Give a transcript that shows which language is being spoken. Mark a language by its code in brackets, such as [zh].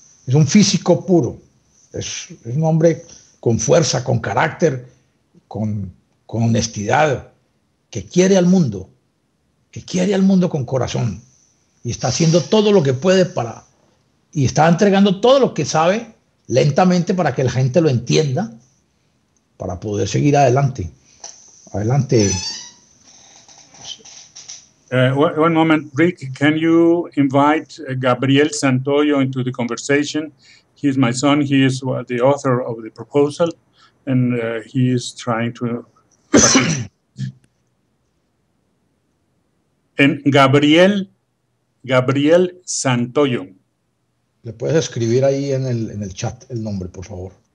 [es] Es un físico puro. Es un hombre con fuerza, con carácter, con honestidad, que quiere al mundo, que quiere al mundo con corazón. Y está haciendo todo lo que puede y está entregando todo lo que sabe lentamente para que la gente lo entienda, para poder seguir adelante. Adelante. [en] One moment, Rick, can you invite Gabriel Santoyo into the conversation? He is my son. He is the author of the proposal, and he is trying to and Gabriel Santoyo. [es] ¿Le puedes escribir ahí en el chat el nombre, por favor?